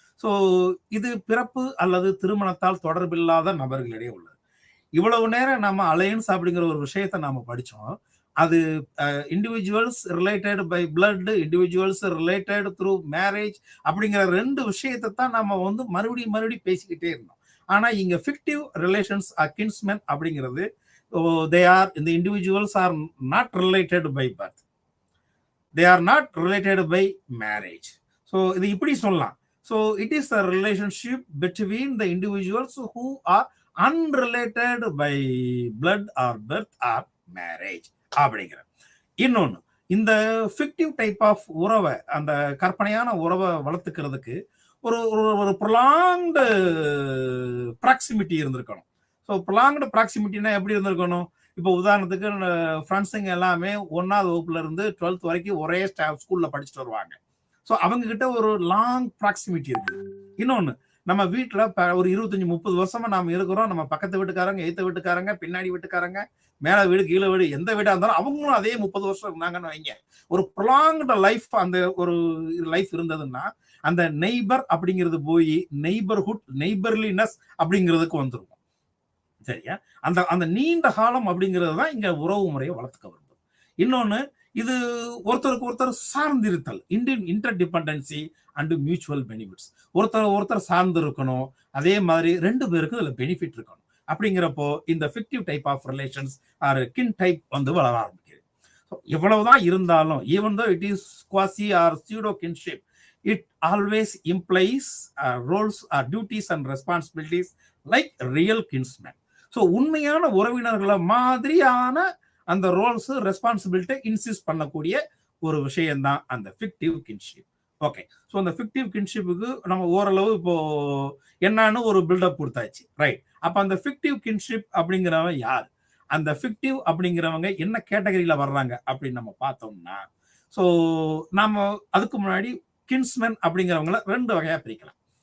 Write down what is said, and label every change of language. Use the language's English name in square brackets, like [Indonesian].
[Tamil] So இது பிறப்பு அல்லது திருமணத்தால் தொடர்பில்லாத நபர்களிடையே உள்ளது. இவ்வளவு நேரம் நம்ம அலையன்ஸ் அப்படிங்கிற ஒரு விஷயத்தை நாம படிச்சோம். அது individuals related by blood, individuals related through marriage அப்படிங்கிற ரெண்டு விஷயத்தை தான் நம்ம வந்து மறுபடியும் பேசிக்கிட்டே இருந்தோம். ஆனா இங்க ஃபிக்டிவ் ரிலேஷன்ஸ் கின்ஸ்மென் அப்படிங்கிறது [English] they are the individuals are not related by birth, they are not related by marriage. [Tamil] So இது இப்படி சொல்லலாம். [English] So it is a relationship between the individuals who are unrelated by blood or birth or marriage [Tamil] அப்படிங்கிற. இன்னொன்னு, இந்த ஃபிக்டிவ் type of உறவை, அந்த கற்பனையான உறவை வளர்த்துக்கிறதுக்கு ஒரு ஒரு ப்ரொலாங்டு ப்ராக்சிமிட்டி இருந்திருக்கணும். ஸோ ப்ரொலாங்டு ப்ராக்சிமிட்டினா எப்படி இருந்திருக்கணும்? இப்போ உதாரணத்துக்கு ஃப்ரெண்ட்ஸுங்க எல்லாமே 1வது வகுப்புல இருந்து 12th வரைக்கும் ஒரே ஸ்கூல்ல படிச்சுட்டு வருவாங்க. ஸோ அவங்க கிட்ட ஒரு லாங் ப்ராக்சிமிட்டி இருக்கு. இன்னொன்னு, நம்ம வீட்டுல ஒரு 25-30 வருஷமா நாம இருக்கிறோம். நம்ம பக்கத்து வீட்டுக்காரங்க, எய்த்த வீட்டுக்காரங்க, பின்னாடி வீட்டுக்காரங்க, மேல வீடு, கீழே வீடு, எந்த வீடா இருந்தாலும் அவங்களும் அதே 30 வருஷம் இருந்தாங்கன்னு வைங்க. ஒரு ப்ரொலாங்டு லைஃப், அந்த ஒரு லைஃப் இருந்ததுன்னா அந்த நெய்பர் அப்படிங்கிறது போய் நெய்பர்ஹுட், நெய்பர்லினஸ் அப்படிங்கிறதுக்கு வந்துடும். சரியா? அந்த அந்த நீண்ட காலம் அப்படிங்கிறது தான் இங்க உறவு முறையை வளர்த்துக்க வேண்டும். இன்னொன்னு, இது ஒருத்தருக்கு ஒருத்தர் சார்ந்திருத்தல், inter dependency and mutual benefits. ஒருத்தர் சார்ந்து இருக்கணும், அதே மாதிரி 2 பேருக்கு இதுல பெனிஃபிட் இருக்கணும். அப்படிங்கிறப்போ இந்த ஃபிக்டிவ் டைப் ஆஃப் ரிலேஷன்ஸ் ஆர் கின் டைப் வந்து வளர ஆரம்பிக்குது. எவ்வளவுதான் இருந்தாலும், [English] Even though it is quasi or pseudo kinship, it always implies roles or duties and responsibilities like real kinsmen. [Tamil] So உண்மையான உறவினர்களை மாதிரியான அந்த ரோல்ஸ், ரெஸ்பான்சிபிலிட்டி இன்சிஸ்ட் பண்ணக்கூடிய ஒரு விஷயம் தான் அந்த ஃபிக்டிவ் கின்ஷிப். ஓகே, ஸோ அந்த ஃபிக்டிவ் கின்ஷிப்புக்கு நம்ம ஓரளவு இப்போ என்னன்னு ஒரு பில்டப் கொடுத்தாச்சு, ரைட்? அப்போ அந்த ஃபிக்டிவ் கின்ஷிப் அப்படிங்கிறவங்க யார், அந்த ஃபிக்டிவ் அப்படிங்கிறவங்க என்ன கேட்டகரியில வர்றாங்க அப்படின்னு நம்ம பார்த்தோம்னா, ஸோ நாம அதுக்கு முன்னாடி கின்ஸ்மென் அப்படிங்கிறவங்கள 2 வகையா பிரிக்கலாம்.